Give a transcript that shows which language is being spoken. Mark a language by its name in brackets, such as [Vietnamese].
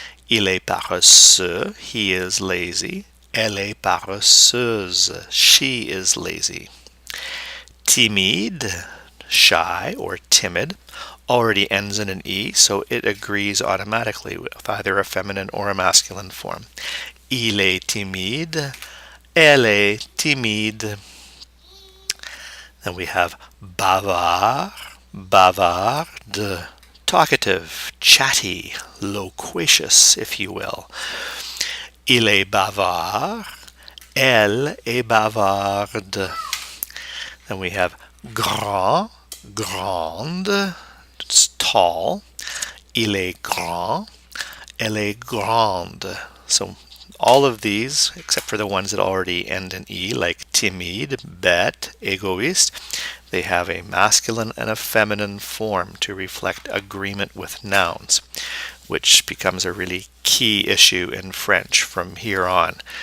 [French] Il est paresseux, [English] he is lazy. [French] Elle est paresseuse, [English] she is lazy. Timide, shy or timid, already ends in an E, so it agrees automatically with either a feminine or a masculine form. [French] Il est timide, elle est timide. [English] Then we have bavard, bavarde, talkative, chatty, loquacious, if you will. [French] Il est bavard, elle est bavarde. [English] Then we have grand, grande, it's tall. [French] Il est grand, elle est grande. [English] So all of these, except for the ones that already end in E, like timide, bête, égoïste, they have a masculine and a feminine form to reflect agreement with nouns, which becomes a really key issue in French from here on.